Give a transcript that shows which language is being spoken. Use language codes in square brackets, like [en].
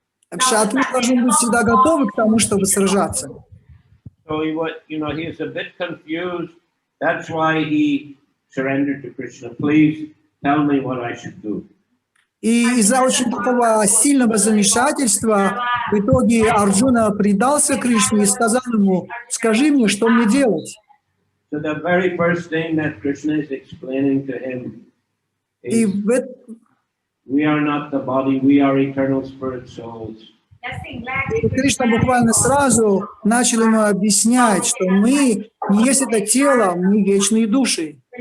[ru] Кшатрии должны быть всегда готовы к тому, чтобы сражаться. [en] So he was, you know, he is a bit confused. That's why he surrendered to Krishna. Please tell me what I should do. [ru] И из-за очень такого сильного замешательства в итоге Арджуна предался Кришне и сказал ему: скажи мне, что мне делать. [en] So the very first thing that Krishna is explaining to him is, we are not the body, we are eternal spirit souls. [ru] И Кришна буквально сразу начал ему объяснять, что мы не есть это тело, мы вечные души.